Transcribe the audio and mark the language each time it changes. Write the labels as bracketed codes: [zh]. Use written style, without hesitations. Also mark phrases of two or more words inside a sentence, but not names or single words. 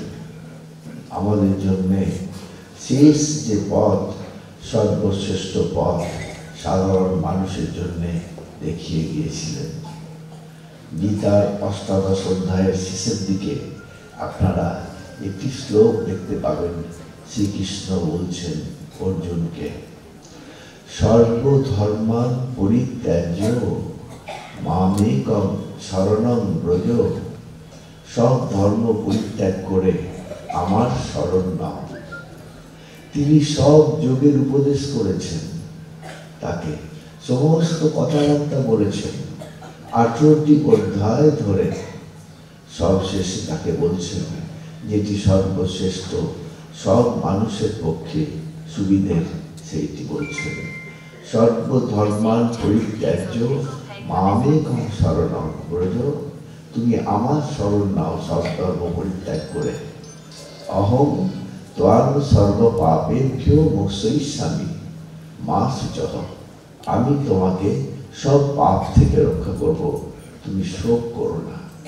[bn] আমাদের জন্য শেষ যে পথ, সর্বশ্রেষ্ঠ পথ সাধারণ মানুষের জন্য দেখিয়ে গিয়েছিলেন। গীতার 8 অধ্যায়ের শেষের দিকে আপনারা একটি শ্লোক দেখতে পাবেন। শ্রীকৃষ্ণ বলছেন অর্জুনকে, [sa] সর্বধর্মান পরিত্যাজ্য মামেকং শরণং ব্রজ। [bn] সব ধর্ম পরিত্যাগ করে আমার শরণ নাও। তিনি সব যোগের উপদেশ করেছেন, তাকে সমস্ত কথাবার্তা বলেছেন 18টি অধ্যায় ধরে। সবশেষে তাকে বলছেন যেটি সর্বশ্রেষ্ঠ, সব মানুষের পক্ষে সুবিধের, সেইটি বলছেন [sa] সর্বধর্মান পরিত্যাজ্য মামেকং শরণং ব্রজ। [bn] তুমি আমার শরণ নাও সব ধর্ম পরিত্যাগ করে। [sa] অহং ত্বাং সর্ব পাপেভ্যো মোক্ষয়িষ্যামি মা শুচঃ। [bn] আমি তোমাকে সব পাপ থেকে রক্ষা করব, তুমি শোক করো না।